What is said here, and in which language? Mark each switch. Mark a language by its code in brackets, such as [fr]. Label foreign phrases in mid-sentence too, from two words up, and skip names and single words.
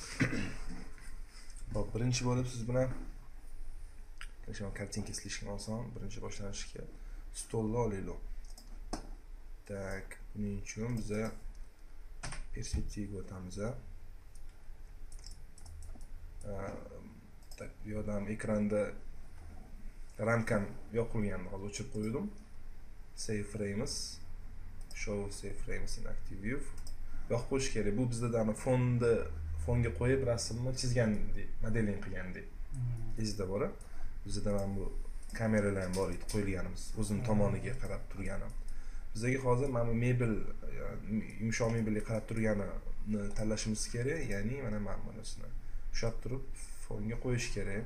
[uz] Xo'p, birinchi bo'lib siz bilan kartinka izlashga oson, birinchi boshlanishga stolni olaylik. Tak, buning uchun biz perspektivaga o'tamiz. Tak, bu yerda ham ekranda ramkam yoqilgan, hozir o'chirib qo'ydim. [en] Save frames, show save frames in active view. [uz] Yoqib qo'yish kerak. Bu bizda fonga qo'yib rasmni chizgandek, modeling qilgandek. Esda bor. Bizda ham bu kameralar ham bor edi, qo'yilganimiz, o'zim tomoniga qarab turganim. Bizga hozir mana bu mebel, yumshoq mebelga qarab turganini tanlashimiz kerak, ya'ni mana bunasini ushlab turib fonga qo'yish kerak.